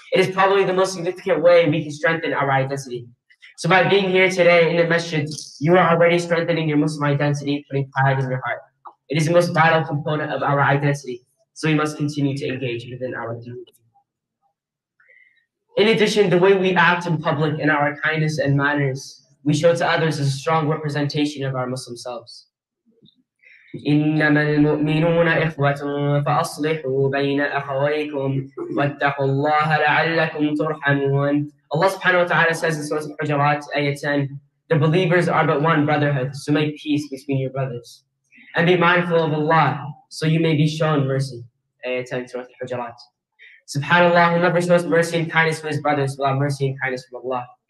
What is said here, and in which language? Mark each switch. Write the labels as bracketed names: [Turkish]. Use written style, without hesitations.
[English] It is probably the most significant way we can strengthen our identity. So by being here today in the masjid, you are already strengthening your Muslim identity, putting pride in your heart. It is the most vital component of our identity, so we must continue to engage within our community. In addition, the way we act in public and our kindness and manners we show to others is a strong representation of our Muslim selves. [Arabic] إنما المؤمنون إخوة فأصلحوا بين أخويكم واتقوا الله لعلكم ترحمون. [English] Allah subhanahu wa ta'ala says in Surah Al-Hujurat, Ayah 10, the believers are but one brotherhood, so make peace between your brothers. And be mindful of Allah, so you may be shown mercy. Ayah 10, Surah Al-Hujurat. SubhanAllah, whoever shows mercy and kindness for his brothers will have mercy and kindness from Allah.